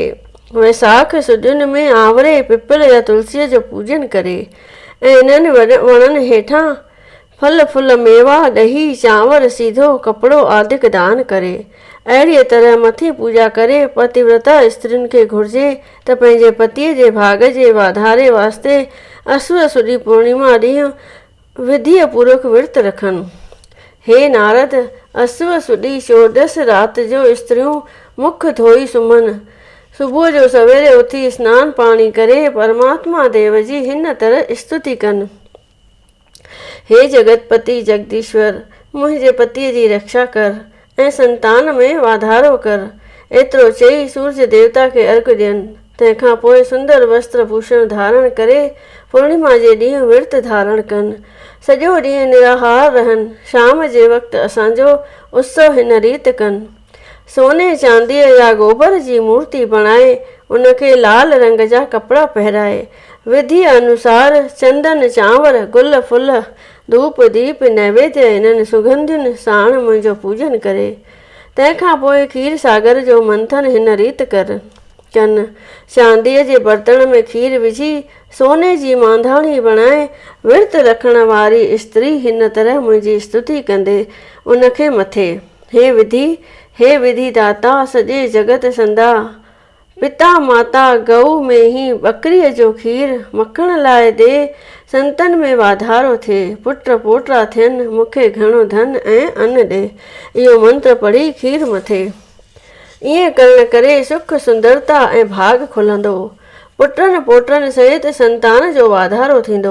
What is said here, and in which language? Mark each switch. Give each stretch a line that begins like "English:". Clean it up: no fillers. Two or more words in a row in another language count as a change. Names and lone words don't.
Sindhi: वैसाख सुदियुनि में आवरे, पिपल या तुलसीअ जो पूजन करे ऐं इन्हनि वणनि हेठां फल फूल, मेवा, ॾही, चांवर, सीधो कपिड़ो आदिक दान करे। अहिड़ीअ तरह मथी पूॼा करे पतिव्रता स्त्रियुनि खे घुरिजे त पंहिंजे पतीअ जे भाग जे वाधारे वास्ते असुर सुदी पूर्णिमा ॾींहुं विधिअ पूर्वक विर्त रखनि। हे नारद, असुर सुदी 14 राति जो स्त्रियूं मुख धोई सुम्हनि। सुबुह जो सवेरे उथी सनानु पाणी करे परमात्मा देव जी हिन तरह स्तुति कनि। हे जगतपति जगदीश्वर, मुंहिंजे पतीअ जी रक्षा कर ऐं संतान में वाधारो कर। एतिरो चई सूर्य देवता खे अर्घ ॾियनि। तंहिंखां पोइ सुंदर वस्त्र भूषण धारण करे पूर्णिमा जे ॾींहुं विर्त धारण कनि। सॼो ॾींहुं निराहार रहनि। शाम जे वक़्तु असांजो उत्सव हिन रीति कनि। सोने चांदीअ या गोबर जी मूर्ति बणाए उनखे लाल रंग जा कपिड़ा पहिराए विधि अनुसार चंदन, चांवर, गुल फुल, धूप दीप नैवेद्य इन्हनि सुगंधियुनि साण मुंहिंजो पूजन करे। तंहिंखां पोइ खीर सागर जो मंथन हिन रीति कर। कनि। चांदीअ जे बर्तन में खीर विझी सोने जी मांधाणी बणाए विर्त रखण वारी स्त्री हिन तरह मुंहिंजी स्तुति कंदे उनखे मथे, हे विधि दाता सॼे जगत संदा, पिता माता गऊ में ही बकरीअ जो खीर मखण लाइ दे, संतनि में वाधारो थिए, पुट पोटा थियनि, मूंखे घणो धन ऐं अन्न ॾे। इहो मंत्र पढ़ी खीर मथे। ईअं करण करे सुख सुंदरता ऐं भाग खुलंदो, पुटनि पोटनि सहित संतान जो वाधारो थींदो।